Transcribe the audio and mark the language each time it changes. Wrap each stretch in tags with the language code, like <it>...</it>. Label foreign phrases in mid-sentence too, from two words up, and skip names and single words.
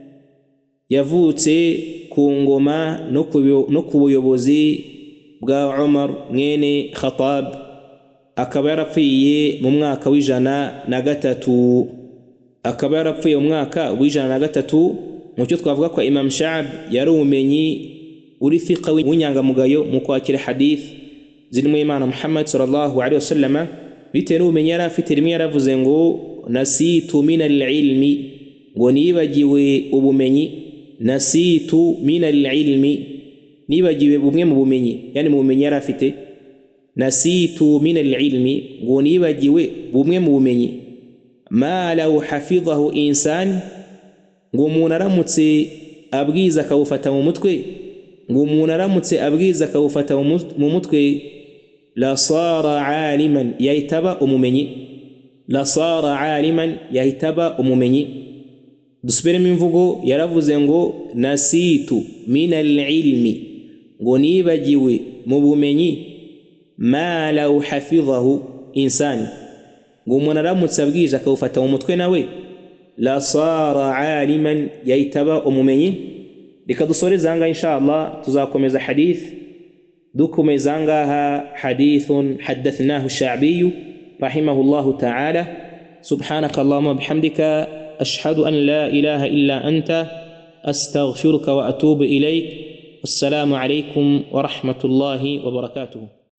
<rw>Yavutse ku ngoma no ku buyobozi bwa Umar mwene Khattab, akaba yarapfiye mu mwaka w'103. Akaba yarapfuye mu mwaka w'103. mu cyo twavuga ko Imam Sha'b yari umenyi uri fiqa w'inyangamugayo mu kwakira hadith zirimo Imana Muhammad</rw> <ar>صلى الله عليه وسلم,</ar> <rw>bitewe n'ubumenyi yari afite. Rimwe yaravuze ngo</rw> <ar>نسيت من العلم,</ar> <rw>ngo nibagiwe ubumenyi.</rw> <ar>نسيت من العلم,</ar> <rw>nibagiwe bumwe mu bumenyi, yani mu bumenyi yari afite.</rw> <ar>نسيت من العلم,</ar> <rw>ngo nibagiwe bumwe mu bumenyi.</rw> <ar>ما لو حفظه إنسان,</ar> <rw>ngo umuntu aramutse abwiza akawufata mu mutwe, ngo umuntu aramutse abwiza akawufata mu mutwe,</rw> <ar>لصار عالما,</ar> <rw>yahitaba umumenyi.</rw> <ar>لصار عالما,</ar> <rw>yahitaba umumenyi. Dusubiremo imvugo, yaravuze ngo</rw> <ar>نسيت من العلم,</ar> <rw>ngo nibagiwe mu bumenyi.</rw> <ar>ما لو حفظه إنسان,</ar> <rw>ngo umuntu aramutse abwije akawufata mu mutwe nawe,</rw> <ar>لصار عالما,</ar> <rw>yahitaba umumenyi. Reka dusoreze ngaha inshallah, tuzakomeza hadith dukomeza ngaha</rw> <ar>حديث حدثناه الشعبي رحمه الله تعالى. سبحانك اللهم وبحمدك أشهد أن لا إله إلا أنت أستغفرك وأتوب إليك. السلام عليكم ورحمة الله وبركاته.</ar>